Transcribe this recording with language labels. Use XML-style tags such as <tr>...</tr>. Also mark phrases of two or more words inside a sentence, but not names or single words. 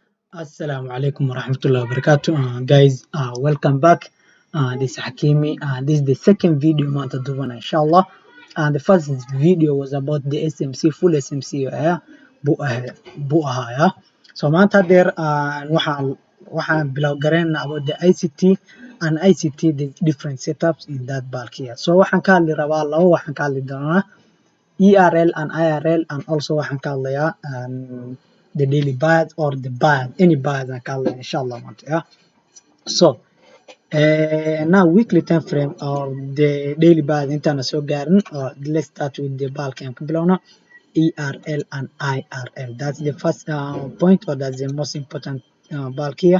<ar>السلام عليكم ورحمة الله وبركاته.</ar> <en>Guys, welcome back. This is Hakimi. This is the second video</en> <so>maanta duubana</so> <en>inshallah. The first video was about the SMC, full SMC</en> <so>buu ahaa.</so> <en>So</en> <so>maanta hadeer waxaan bilow gareynaa</so> <en>about the ICT and ICT, the different setups in that bulk here. So</en> <so>waxaan ka hadli rabaa waxaan ka hadli doonaa</so> <en>ERL and IRL, and also</en> <so>waxaan ka hadlayaa</so> <en>the daily bias or the bias, any bias I call it inshallah. Yeah. So now weekly time frame or the daily bias interna so garin. Let's start with the bulk and below ERL and IRL. That's the first point, or that's the most important bulk here.</en>